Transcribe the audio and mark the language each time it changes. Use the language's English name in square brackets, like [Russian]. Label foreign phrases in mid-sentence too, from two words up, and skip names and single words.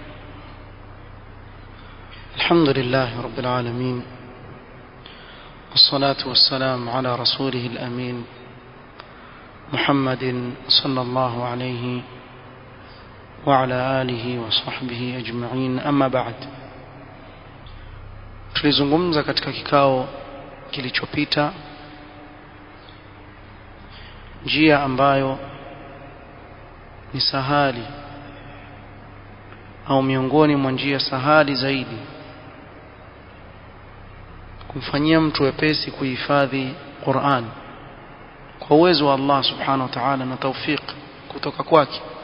[Arabic] الحمد لله رب العالمين، والصلاة والسلام على رسوله الأمين محمد صلى الله عليه وعلى آله وصحبه أجمعين. أما بعد، [Swahili] tulizungumza katika kikao kilichopita njia ambayo ni sahali au miongoni mwa njia sahali zaidi kumfanyia mtu wepesi kuhifadhi Qur'an kwa uwezo wa Allah [Arabic] سبحانه وتعالى [Swahili] na tawfik kutoka kwake.